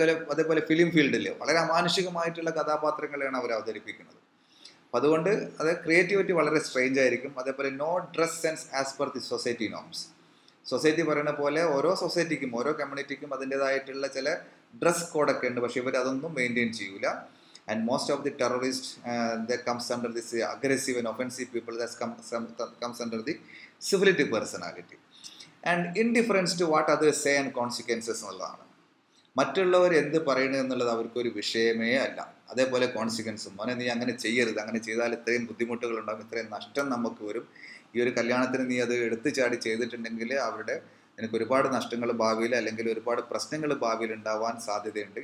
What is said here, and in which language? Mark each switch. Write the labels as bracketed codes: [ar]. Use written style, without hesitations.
[ml] അതേപോലെ ഫിലിം ഫീൽഡിൽ വളരെ അമാനുഷികമായിട്ടുള്ള കഥാപാത്രങ്ങളെയാണ് അവർ അവതരിപ്പിക്കുന്നത്. അപ്പം അതുകൊണ്ട് അത് ക്രിയേറ്റിവിറ്റി വളരെ സ്ട്രേഞ്ച് ആയിരിക്കും. അതേപോലെ [en] No dress sense as per the society norms. [ml] Society പറയുന്ന പോലെ ഓരോ സൊസൈറ്റിക്കും ഓരോ കമ്മ്യൂണിറ്റിക്കും അതിൻ്റേതായിട്ടുള്ള ചില ഡ്രസ് കോഡൊക്കെ ഉണ്ട്. പക്ഷേ ഇവർ അതൊന്നും മെയിൻറ്റെയിൻ ചെയ്യൂല. [en] And most of the terrorists that comes under this aggressive and offensive people that comes under the syphilitic personality. And indifference to what others say and consequences എന്നുള്ളതാണ്. [ml] മറ്റുള്ളവർ എന്ത് പറയുന്നത് എന്നുള്ളത് അവർക്കൊരു വിഷയമേ അല്ല. അതേപോലെ കോൺസിക്വൻസും, മോനെ നീ അങ്ങനെ ചെയ്യരുത്, അങ്ങനെ ചെയ്താൽ ഇത്രയും ബുദ്ധിമുട്ടുകളുണ്ടാകും, ഇത്രയും നഷ്ടം നമുക്ക് വരും, ഈ ഒരു കല്യാണത്തിന് നീ അത് എടുത്തു ചാടി ചെയ്തിട്ടുണ്ടെങ്കിൽ എനിക്ക് ഒരുപാട് നഷ്ടങ്ങൾ ഭാവിയിൽ അല്ലെങ്കിൽ ഒരുപാട് പ്രശ്നങ്ങൾ ഭാവിയിൽ ഉണ്ടാവാൻ സാധ്യതയുണ്ട്.